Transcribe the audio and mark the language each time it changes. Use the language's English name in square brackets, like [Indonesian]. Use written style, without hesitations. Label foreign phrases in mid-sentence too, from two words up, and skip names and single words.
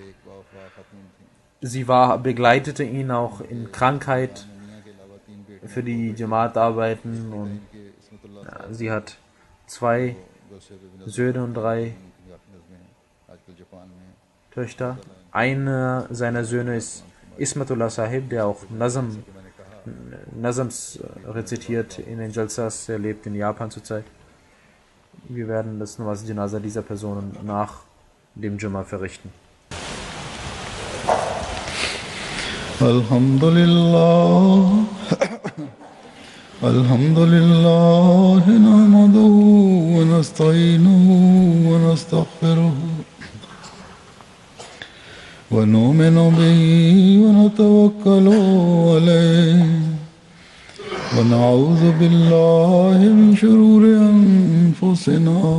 [German] Sie begleitete ihn auch in Krankheit für die Jamaat-Arbeiten und sie hat 2 Söhne und 3 Töchter. Einer seiner Söhne ist Ismatullah Sahib, der auch Nazams rezitiert in den Jalsas. Er lebt in Japan zurzeit. Wir werden das [Urdu] نماز جنازہ [German] dieser Personen nach dem Jumma verrichten. [Arabic] الحمد لله، الحمد لله، نحمده ونستعينه ونستغفره ونؤمن به ونتوكل عليه ونعوذ بالله من شرور أنفسنا